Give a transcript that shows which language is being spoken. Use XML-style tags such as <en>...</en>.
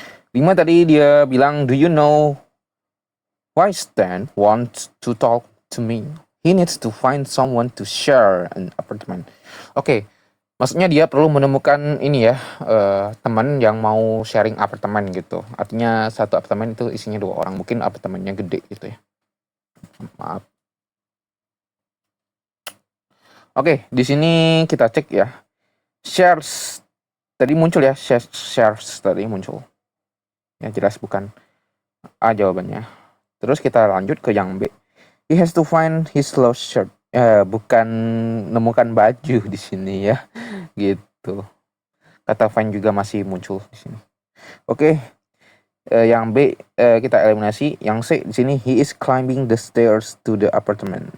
<id>5 tadi dia bilang,</id> <en>do you know why Stan wants to talk to me? He needs to find someone to share an apartment. Oke.</en> <id>Maksudnya dia perlu menemukan ini ya, teman yang mau sharing apartemen gitu. Artinya satu apartemen itu isinya 2 orang. Mungkin apartemennya gede gitu ya. Maaf. Oke, di sini kita cek ya. Shares tadi muncul ya, shares tadi muncul. Ya jelas bukan A jawabannya. Terus kita lanjut ke yang B.</id> <en>He has to find his lost shirt.</en> <id>Bukan nemukan baju di sini ya. Gitu. Kata find juga masih muncul di sini. Oke. Yang B kita eliminasi. Yang C di sini,</id> <en>he is climbing the stairs to the apartment.</en>